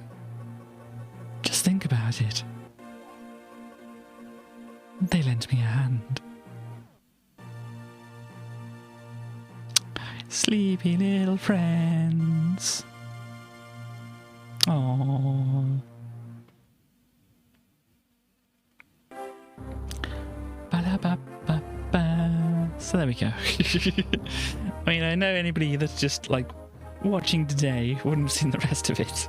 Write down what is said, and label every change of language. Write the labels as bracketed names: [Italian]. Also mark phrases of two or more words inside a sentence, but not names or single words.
[English] Just think about it. They lent me a hand. Sleepy little friends. Aww. Ba-da-ba-ba-ba. So there we go. I mean, I know anybody that's just like watching today wouldn't have seen the rest of it.